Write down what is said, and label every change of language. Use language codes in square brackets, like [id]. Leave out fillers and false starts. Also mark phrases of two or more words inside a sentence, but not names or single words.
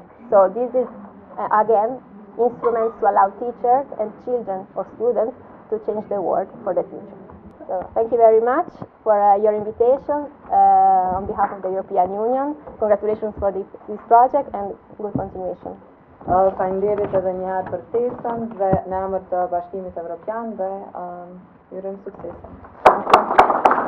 [en] So this is again instruments to allow teachers and children or students to change the world for the future. So thank you very much for your invitation on behalf of the European Union. Congratulations for this project and good continuation. [sq] Faleminderit edhe një herë për ftesën dhe në emër të Bashkimit Evropian dhe ju urojmë sukses.